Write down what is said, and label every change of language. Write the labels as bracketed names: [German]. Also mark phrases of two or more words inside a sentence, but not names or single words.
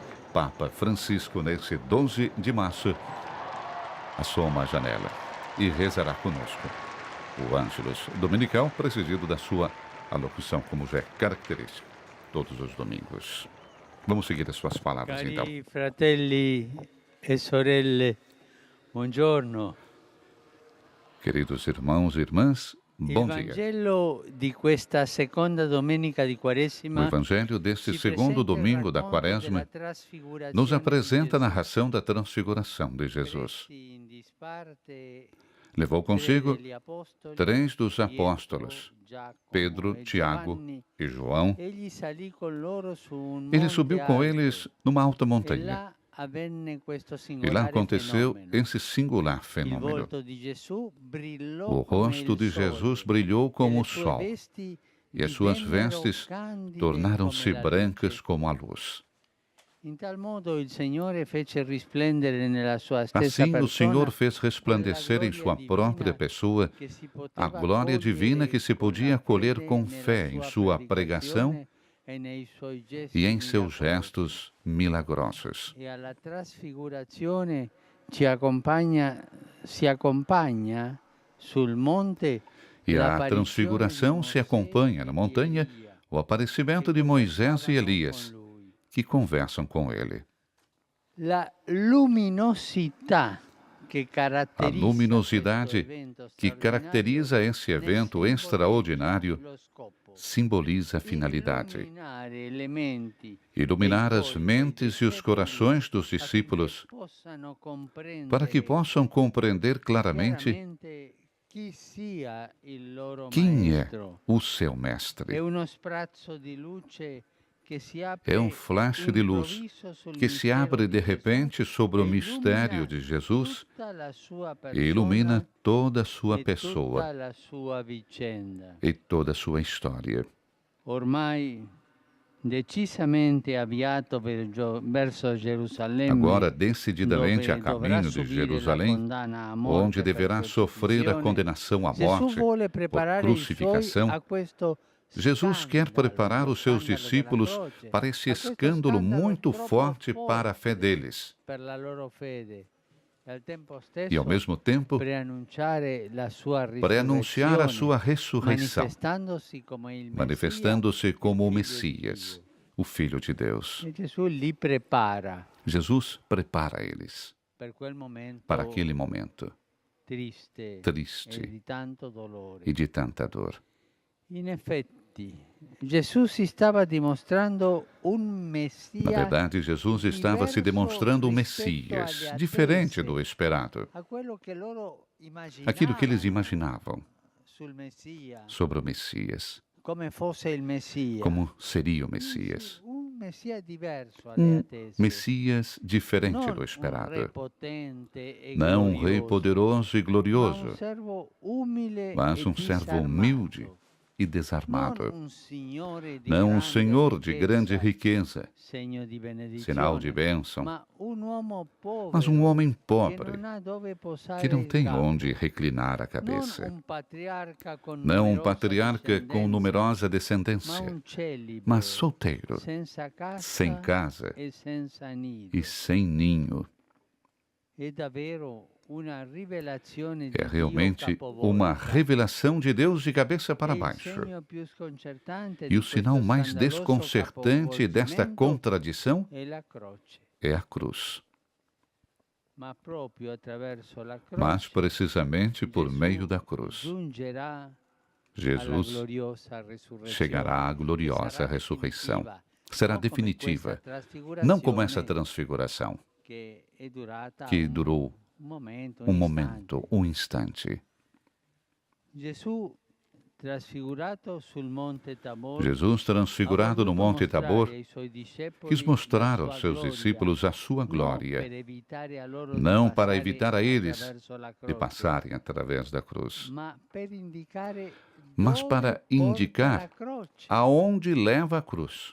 [Portuguese] Papa Francisco, nesse 12 de março, assoma a janela e rezará conosco o Ângelus Dominical, presidido da sua alocução, como já é característico. todos os domingos. Vamos seguir as suas palavras, então. [Italian] Cari fratelli e sorelle, buongiorno. [Portuguese] Queridos irmãos e irmãs, [Italian] Il [Portuguese] bom dia. [Italian] Vangelo di questa seconda domenica di [Portuguese] O [Italian] Quaresima [Portuguese] Evangelho deste [Italian] ci [Portuguese] segundo [Italian] presenta il [Portuguese] domingo da [Italian] racconto della [Portuguese] Quaresma [Italian] trasfigurazione [Portuguese] nos [Italian] di [Portuguese] apresenta a [Italian] Gesù. [Portuguese] narração da transfiguração de Jesus. [Italian] Presi in disparte [Portuguese] Levou [Italian] tre [Portuguese] consigo [Italian] degli apostoli, [Portuguese] 3 dos [Italian] Pietro, [Portuguese] apóstolos, [Italian] Giacomo [Portuguese] Pedro, [Italian] e [Portuguese] Tiago [Italian] Giovanni. [Portuguese] e João. [Italian] Egli salì con loro su un [Portuguese] Ele [Italian] monte [Portuguese] subiu com [Italian] alto [Portuguese] eles numa alta [Italian] e [Portuguese] montanha. [Italian] là avvenne questo [Portuguese] E lá [Italian] singolare [Portuguese] aconteceu [Italian] fenomeno. [Portuguese] esse singular [Italian] Il [Portuguese] fenômeno. [Italian] volto di Gesù brillò [Portuguese] O [Italian] come [Portuguese] rosto [Italian] il [Portuguese] de [Italian] sole [Portuguese] Jesus brilhou [Italian] e [Portuguese] como [Italian] le [Portuguese] o [Italian] sue [Portuguese] sol, [Italian] vesti [Portuguese] e as suas [Italian] divennero [Portuguese] vestes [Italian] candide [Portuguese] tornaram-se [Italian] come la [Portuguese] brancas [Italian] luce. [Portuguese] como a luz. [Italian] In tal modo il Signore fece risplendere nella sua stessa [Portuguese] Assim, o Senhor [Italian] persona [Portuguese] fez resplandecer em sua própria pessoa [Italian] che si [Portuguese] a [Italian] poteva [Portuguese] glória divina que se [Italian] cogliere con [Portuguese] podia [Italian] la [Portuguese] acolher [Italian] fede [Portuguese] com [Italian] nella [Portuguese] fé em sua pregação [Italian] predicazione e nei suoi gesti [Portuguese] e em seus [Italian] miracolosi. [Portuguese] gestos milagrosos. [Italian] E alla trasfigurazione si accompagna sul monte [Portuguese] E a [Italian] l'apparizione di [Portuguese] transfiguração se [Italian] Mosè [Portuguese] acompanha na [Italian] e [Portuguese] montanha [Italian] Elia, [Portuguese] o aparecimento [Italian] che [Portuguese] de Moisés e [Italian] conversavano [Portuguese] Elias, [Italian] con lui. [Portuguese] que conversam com ele. [Italian] La luminosità che [Portuguese] A [Italian] caratterizza questo [Portuguese] luminosidade [Italian] evento [Portuguese] que [Italian] straordinario [Portuguese] caracteriza esse [Italian] ne [Portuguese] evento [Italian] simbolizza [Portuguese] extraordinário [Italian] lo scopo. [Portuguese] simboliza a finalidade: [Italian] Illuminare le menti [Portuguese] iluminar [Italian] dei [Portuguese] as [Italian] suoi [Portuguese] mentes e os [Italian] discepoli [Portuguese] corações dos [Italian] affinché [Portuguese] discípulos [Italian] possano [Portuguese] para que [Italian] comprendere [Portuguese] possam compreender claramente [Italian] chiaramente chi sia il loro [Portuguese] quem é [Italian] maestro. [Portuguese] o seu [Italian] È [Portuguese] mestre. [Italian] uno sprazzo di luce che si apre [Portuguese] É um flash de luz [Italian] improvviso sul [Portuguese] que se [Italian] mistero [Portuguese] abre de [Italian] di Gesù [Portuguese] repente sobre [Italian] e [Portuguese] o mistério [Italian] illumina [Portuguese] de Jesus [Italian] tutta la sua [Portuguese] e ilumina [Italian] persona [Portuguese] toda a sua [Italian] e [Portuguese] pessoa [Italian] tutta la sua vicenda. [Portuguese] e toda a sua história. [Italian] Ormai decisamente avviato verso Gerusalemme, [Portuguese] Agora, decididamente a [Italian] dove dovrà [Portuguese] caminho de [Italian] subire la [Portuguese] Jerusalém, [Italian] condanna a morte [Portuguese] onde [Italian] per [Portuguese] deverá sofrer a [Italian] crucifissione, [Portuguese] condenação à [Italian] Gesù [Portuguese] morte [Italian] vuole [Portuguese] por [Italian] preparare i suoi [Portuguese] crucificação, [Italian] a questo [Portuguese] Jesus quer [Italian] scandalo, [Portuguese] preparar [Italian] lo [Portuguese] os seus [Italian] scandalo della [Portuguese] discípulos [Italian] croce, [Portuguese] para esse [Italian] a questo [Portuguese] escândalo [Italian] scandalo [Portuguese] muito [Italian] troppo [Portuguese] forte para a fé [Italian] forte [Portuguese] deles [Italian] per la loro fede e al tempo [Portuguese] e, ao [Italian] stesso, [Portuguese] mesmo tempo, [Italian] preannunciare la sua [Portuguese] preanunciar a [Italian] risurrezione, [Portuguese] sua ressurreição, [Italian] manifestandosi come [Portuguese] manifestando-se como o [Italian] il Figlio di [Portuguese] Messias, [Italian] Dio. [Portuguese] o Filho de Deus. [Italian] E Gesù li prepara [Portuguese] Jesus prepara eles [Italian] per quel momento [Portuguese] para aquele momento [Italian] triste e [Portuguese] triste [Italian] di tanto dolore. [Portuguese] e de tanta dor. [Italian] In effetti, Gesù si stava dimostrando un [Portuguese] Na [Italian] Messia [Portuguese] verdade, Jesus estava se demonstrando um Messias, diferente do esperado, [Italian] a quello che loro [Portuguese] aquilo que eles [Italian] immaginavano [Portuguese] imaginavam [Italian] sul Messia, [Portuguese] sobre o Messias, [Italian] come fosse il Messia. [Portuguese] como seria o Messias. [Italian] Un Messia diverso alle [Portuguese] Um [Italian] attese. [Portuguese] Messias diferente [Italian] Non [Portuguese] do [Italian] un re [Portuguese] esperado. [Italian] potente e [Portuguese] Não um rei [Italian] glorioso, [Portuguese] poderoso e [Italian] ma un [Portuguese] glorioso, [Italian] servo umile [Portuguese] mas [Italian] e [Portuguese] um servo [Italian] disarmato. [Portuguese] humilde e [Italian] Non [Portuguese] desarmado. [Italian] un signore di [Portuguese] Não um [Italian] grande [Portuguese] senhor de grande [Italian] ricchezza, [Portuguese] riqueza, [Italian] segno di [Portuguese] sinal de [Italian] benedizione, [Portuguese] bênção, [Italian] ma un uomo [Portuguese] mas um [Italian] povero [Portuguese] homem [Italian] che [Portuguese] pobre, [Italian] non ha dove posare [Portuguese] que não [Italian] il [Portuguese] tem [Italian] capo. [Portuguese] onde reclinar a [Italian] Non [Portuguese] cabeça. [Italian] un patriarca con [Portuguese] Não um [Italian] numerosa [Portuguese] patriarca com [Italian] discendenza, [Portuguese] numerosa [Italian] ma [Portuguese] descendência, [Italian] un celibe [Portuguese] mas solteiro, [Italian] senza casa [Portuguese] sem casa [Italian] e senza nido. [Portuguese] e sem ninho. [Italian] È davvero una rivelazione di [Portuguese] É [Italian] Dio [Portuguese] realmente uma [Italian] capovolta. [Portuguese] revelação de Deus de cabeça para [Italian] E il [Portuguese] baixo. [Italian] segno più sconcertante [Portuguese] E [Italian] di [Portuguese] o sinal [Italian] questo [Portuguese] mais [Italian] scandaloso [Portuguese] desconcertante desta [Italian] capovolgimento [Portuguese] contradição [Italian] è la croce. [Portuguese] é a cruz. [Italian] Ma proprio attraverso la [Portuguese] Mas [Italian] croce [Portuguese] precisamente por [Italian] Gesù [Portuguese] meio da cruz, [Italian] giungerà alla [Portuguese] Jesus [Italian] gloriosa resurrezione. [Portuguese] chegará à [Italian] E [Portuguese] gloriosa [Italian] sarà [Portuguese] ressurreição. [Italian] definitiva, [Portuguese] Será [Italian] non come [Portuguese] definitiva, [Italian] questa trasfigurazione [Portuguese] não como essa transfiguração [Italian] che è durata [Portuguese] que durou [Italian] un momento, [Portuguese] um [Italian] un [Portuguese] momento, [Italian] istante. [Portuguese] um instante. [Italian] Gesù trasfigurato sul monte Tabor [Portuguese] Jesus, transfigurado no Monte Tabor, quis mostrar aos seus discípulos a sua glória, não para evitar a eles de passarem através da cruz, mas para indicar aonde leva a cruz.